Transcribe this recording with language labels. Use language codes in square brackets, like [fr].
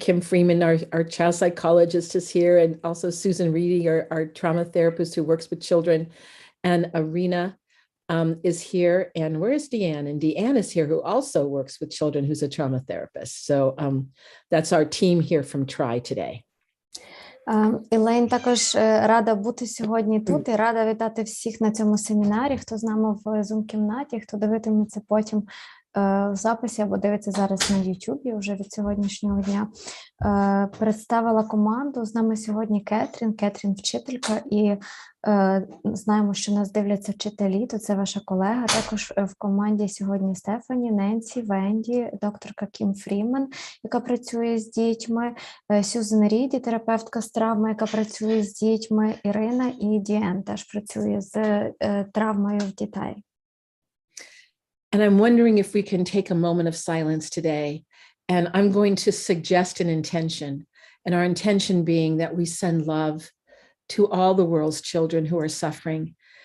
[en] Kim Freeman, our child psychologist, is here, and also Susan Reedy, our trauma therapist who works with children, and Arena is here. And where is Deanne? And Deanne is here, who also works with children, who's a trauma therapist. So that's our team here from TRI today. [uk] Елейн також рада бути сьогодні тут і рада вітати всіх на цьому семінарі, хто з нами в Zoom-кімнаті, хто дивитиметься потім в записі або дивиться зараз на YouTube вже від сьогоднішнього дня. Представила команду. З нами сьогодні Кетрін вчителька, і знаємо, що нас дивляться вчителі, то це ваша колега. Також в команді сьогодні Стефані, Ненсі, Венді, докторка Кім Фрімен, яка працює з дітьми, Сюзан Ріді, терапевтка з травми, яка працює з дітьми, Ірина і Діен теж працює з травмою в дітей. [en] And I'm wondering if we can take a moment of silence today. And I'm going to suggest an intention. And our intention being that we send love to all the world's children who are suffering.